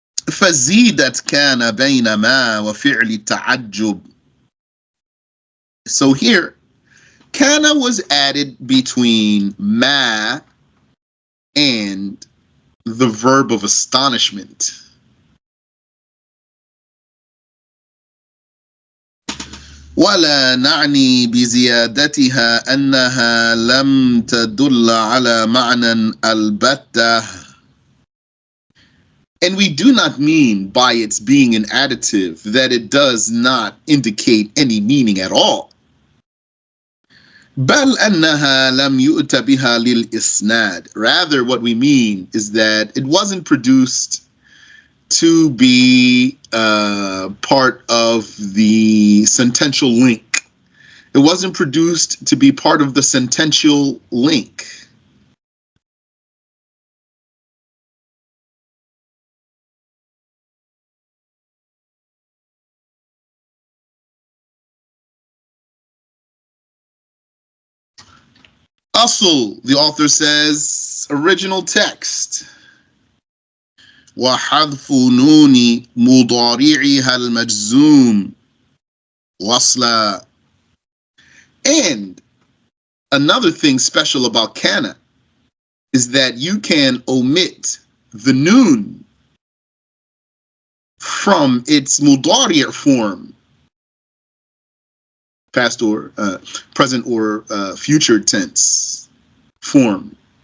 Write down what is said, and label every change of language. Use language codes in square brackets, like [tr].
[ar] فزيدت كان بين ما وفعل التعجب. [en] So here, Kaana was added between ma and the verb of astonishment. [ar] ولا نعني بزيادتها أنها لم تدل على معنى البتة. [en] And we do not mean by its being an additive that it does not indicate any meaning at all. [ar] بل أنها لم يؤت بها للإسناد. [en] Rather, what we mean is that it wasn't produced to be part of the sentential link. It wasn't produced to be part of the sentential link. Also, the author says, original text. [ar] وحذف نون مضارعها المجزوم وصلا. [en] And another thing special about Kaana is that you can omit the noon from its mudari' form, past or present or future tense form.